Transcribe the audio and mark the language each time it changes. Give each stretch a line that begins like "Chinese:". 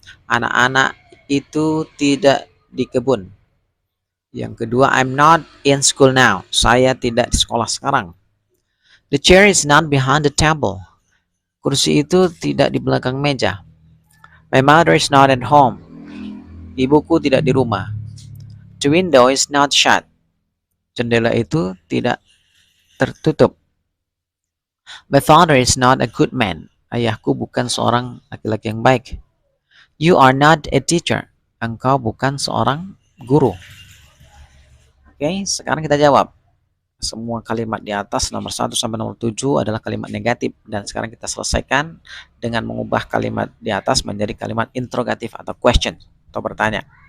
Indonesian: Anak-anak itu tidak di kebun. Yang kedua,
English: I'm not in school now.
Indonesian: Saya tidak di sekolah sekarang.
English: The chair is not behind the table.
Indonesian: Kursi itu tidak di belakang meja.
English: My mother is not at home.
Indonesian: Ibuku tidak di rumah.
English: The window is not shut.
Indonesian: Jendela itu tidak tertutup.
English: My father is not a good man.
Indonesian: Ayahku bukan seorang laki-laki yang baik.
English: You are not a teacher.
Indonesian: Engkau bukan seorang guru. Oke, sekarang kita jawab. Semua kalimat di atas nomor 1 sampai nomor 7 adalah kalimat negatif. Dan sekarang kita selesaikan dengan mengubah kalimat di atas menjadi kalimat interrogatif atau question atau bertanya.